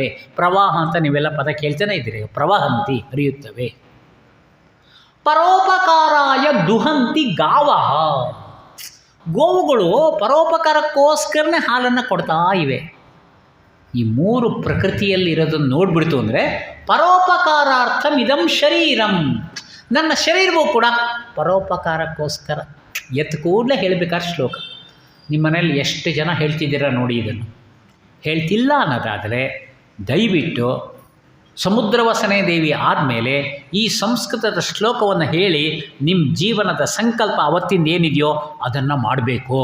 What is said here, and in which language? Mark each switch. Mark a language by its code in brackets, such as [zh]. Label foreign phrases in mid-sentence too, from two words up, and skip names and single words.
[kn] ಪ್ರವಾಹ ಅಂತ ನೀವೆಲ್ಲ ಪದ ಕೇಳ್ತಾನೆ ಇದ್ದೀರಿ. [sa] ಪ್ರವಹಂತಿ ಹರಿಯುತ್ತವೆ. ಪರೋಪಕಾರಾಯ ದುಹಂತಿ ಗಾವಃ. [kn] ಗೋವುಗಳು ಪರೋಪಕಾರಕ್ಕೋಸ್ಕರನೇ ಹಾಲನ್ನು ಕೊಡ್ತಾ ಇವೆ. ಈ 3 ಪ್ರಕೃತಿಯಲ್ಲಿರೋದನ್ನು ನೋಡ್ಬಿಡ್ತು ಅಂದರೆ [sa] ಪರೋಪಕಾರಾರ್ಥಂ ಇದಂ ಶರೀರಂ. [kn] ನನ್ನ ಶರೀರವೂ ಕೂಡ ಪರೋಪಕಾರಕ್ಕೋಸ್ಕರ. ಎತ್ತು ಕೂಡಲೇ ಹೇಳಬೇಕಾದ ಶ್ಲೋಕ. ನಿಮ್ಮ ಮನೇಲಿ ಎಷ್ಟು ಜನ ಹೇಳ್ತಿದ್ದೀರಾ ನೋಡಿ. ಇದನ್ನು ಹೇಳ್ತಿಲ್ಲ ಅನ್ನೋದಾದರೆ ದಯವಿಟ್ಟು [sa] ಸಮುದ್ರವಸನೆ ದೇವಿ [kn] ಆದಮೇಲೆ ಈ ಸಂಸ್ಕೃತದ ಶ್ಲೋಕವನ್ನು ಹೇಳಿ ನಿಮ್ಮ ಜೀವನದ ಸಂಕಲ್ಪ ಅವತ್ತಿಂದ ಏನಿದೆಯೋ ಅದನ್ನು ಮಾಡಬೇಕು.